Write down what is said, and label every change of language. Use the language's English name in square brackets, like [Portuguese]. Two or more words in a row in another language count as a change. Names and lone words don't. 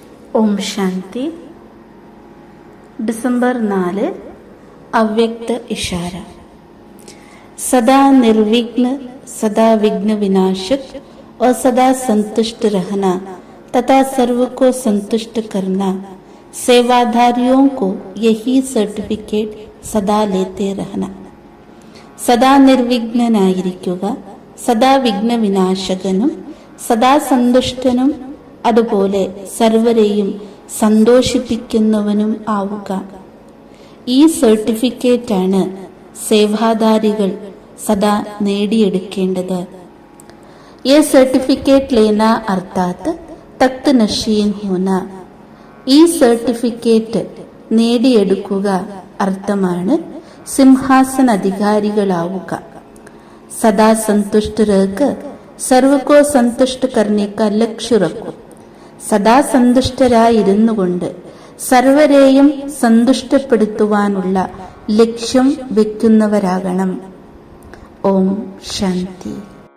[Malayalam] ഓം ശാന്തി. ഡിസംബർ 4 അവ്യക്ത ഇഷാര. [Hindi] सदा निर्विघ्न, सदा विघ्न विनाशक और सदा संतुष्ट रहना तथा सर्व को संतुष्ट करना, सेवाधारियों को यही सर्टिफिकेट सदा लेते रहना. [Malayalam] സദാ നിർവിഘ്നനായിരിക്കുക, സദാ വിഘ്ന വിനാശകനും സദാ സന്തുഷ്ടനും അതുപോലെ സർവരെയും സന്തോഷിപ്പിക്കുന്നവനും ആവുക. ഈ സർട്ടിഫിക്കറ്റാണ് സേവാധാരികൾ सदा നേടിയെടുക്കേണ്ടത്. [Hindi] ये सर्टिफिकेट लेना अर्थात तख्त नशीन होना. [Malayalam] ഈ സർട്ടിഫിക്കറ്റ് നേടിയെടുക്കുക അർത്ഥമാണ് സിംഹാസന അധികാരികളാവുക. [Hindi] सदा संतुष्ट रहकर सर्व को संतुष्ट करने का लक्ष्य रखो. [Malayalam] സദാ സന്തുഷ്ടരായിരുന്നു കൊണ്ട് സർവരെയും സന്തുഷ്ടപ്പെടുത്തുവാനുള്ള ലക്ഷ്യം വെക്കുന്നവരാകണം. ഓം ശാന്തി.